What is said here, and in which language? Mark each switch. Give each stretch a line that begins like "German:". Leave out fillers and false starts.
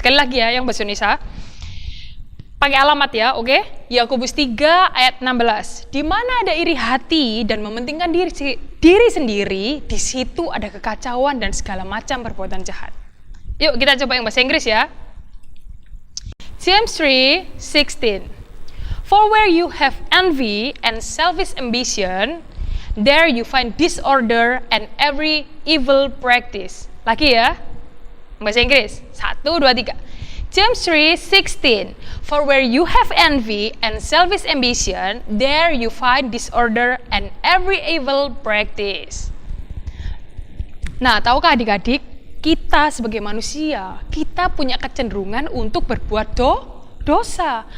Indonesian: Sekali lagi ya yang bahasa Indonesia. Pakai alamat ya, oke? Yakobus 3 ayat 16. Di mana ada iri hati dan mementingkan diri sendiri, di situ ada kekacauan dan segala macam perbuatan jahat. Yuk kita coba yang bahasa Inggris ya.
English: James 3:16. For where you have envy and selfish ambition, there you find disorder and every evil practice.
Indonesian: Lagi ya. Bahasa Inggris. 1, 2, 3. James 3:16.
English: For where you have envy and selfish ambition, there you find disorder and every evil practice.
Indonesian: Nah, tahukah adik-adik, kita sebagai manusia, kita punya kecenderungan untuk berbuat dosa.